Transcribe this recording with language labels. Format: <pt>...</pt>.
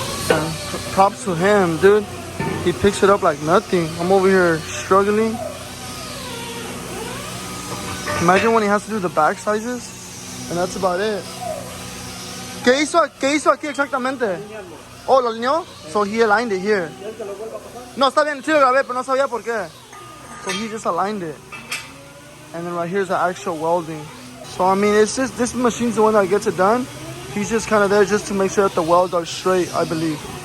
<en>And props to him, dude. He picks it up like nothing. I'm over here struggling. Imagine when he has to do the back sizes. And that's about it.</en> <es>¿Qué hizo aquí exactamente? Oh, ¿lo alineó?</es> <en>So he aligned it here.</en> <es>No, está bien, sí lo grabé, pero no sabía por qué.</es> <en>So he just aligned it. And then right here's the actual welding. So I mean, it's just, this machine's the one that gets it done. He's just kind of there just to make sure that the welds are straight, I believe.</en>